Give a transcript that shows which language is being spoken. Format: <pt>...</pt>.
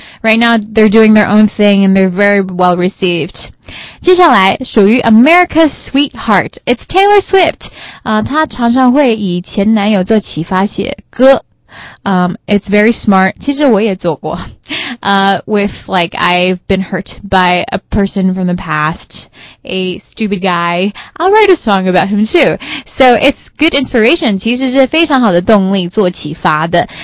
<en>Right now, they're doing their own thing, and they're very well received.</en> <zh>接下来属于</zh> <en>America's Sweetheart. It's Taylor Swift.</en> <zh>她常常会以前男友做启发写歌。</zh> <en>It's very smart.</en> <zh>其实我也做过。</zh> <en>With like I've been hurt by a person from the past, a stupid guy. I'll write a song about him too. So it's good inspiration.</en> <zh>其实是非常好的动力做启发的。</zh>